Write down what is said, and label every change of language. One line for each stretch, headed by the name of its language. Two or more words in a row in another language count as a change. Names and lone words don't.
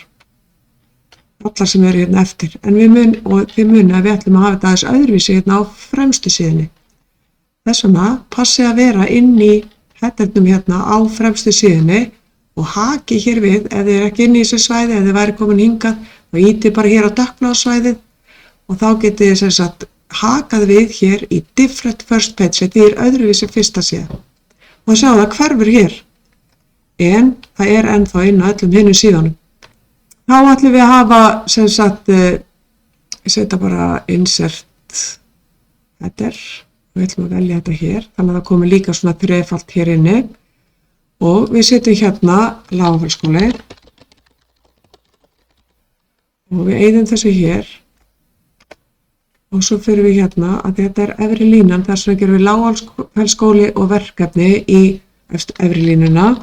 Icelandic: Allar sem eru hérna eftir. En þið munið að við ætlum að hafa þetta aðeins öðruvísi hérna á fremstu síðunni. Þess vegna passið að vera inn í headernum hérna á fremstu síðunni og haki hér við ef þið ekki inn í þessu svæði, ef þið væri komin hingað og ítið bara hér á dökkbláa svæðið og þá getið þið sem sagt hakað við hér í
English: different first page,
Icelandic: þetta öðruvísi fyrsta síða. Og sjá það hverfur hér, en það ennþá inn á öllum hinum síðunum. Þá ætlum við að hafa sem sagt, setja bara
English: insert header.
Icelandic: Við ætlum að velja þetta hér, þannig að það komi líka svona þrefalt hér inni og við setjum hérna Lágafellsskóli og við eyðum þessu hér og svo fyrir við hérna að þetta efri línan, þar sem við gerum við Lágafellsskóli og verkefni í efri línuna.